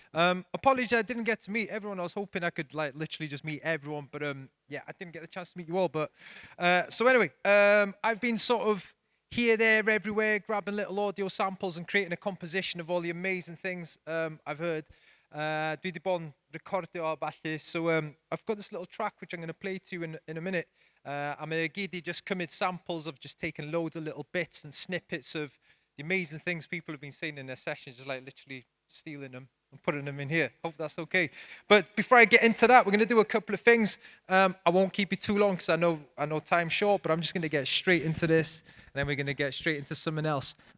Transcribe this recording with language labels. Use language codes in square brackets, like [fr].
[en] Apologies I didn't get to meet everyone. I was hoping I could literally just meet everyone. But yeah, I didn't get the chance to meet you all. But so anyway, I've been sort of here, there, everywhere, grabbing little audio samples and creating a composition of all the amazing things I've heard. [cy] Dwi wedi bod yn recordio a ballu. [en] So I've got this little track which I'm going to play to you in a minute. I'm going to just commit samples of just taking loads of little bits and snippets of the amazing things people have been saying in their sessions, just like literally stealing them and putting them in here. Hope that's okay. But before I get into that, we're going to do a couple of things. I won't keep you too long because I know time's short, but I'm just going to get straight into this, and then we're going to get straight into something else.